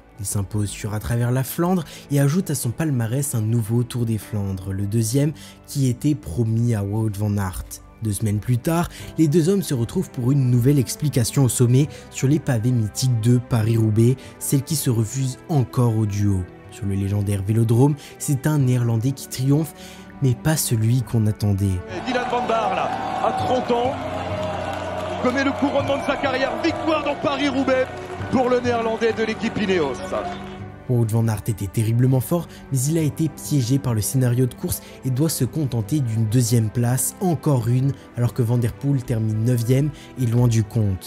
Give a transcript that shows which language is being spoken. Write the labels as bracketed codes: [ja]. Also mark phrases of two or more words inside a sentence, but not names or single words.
[fr] Il s'impose sur à travers la Flandre et ajoute à son palmarès un nouveau Tour des Flandres, le deuxième qui était promis à Wout van Aert. 2 semaines plus tard, les deux hommes se retrouvent pour une nouvelle explication au sommet sur les pavés mythiques de Paris-Roubaix, celle qui se refuse encore au duo. Sur le légendaire Vélodrome, c'est un Néerlandais qui triomphe, mais pas celui qu'on attendait. Dylan van Baarle, là, à 30 ans, connaît le couronnement de sa carrière, victoire dans Paris-Roubaix pour le Néerlandais de l'équipe Ineos. Wout van Aert était terriblement fort, mais il a été piégé par le scénario de course et doit se contenter d'une 2e place, encore une, alors que Van Der Poel termine 9e et loin du compte.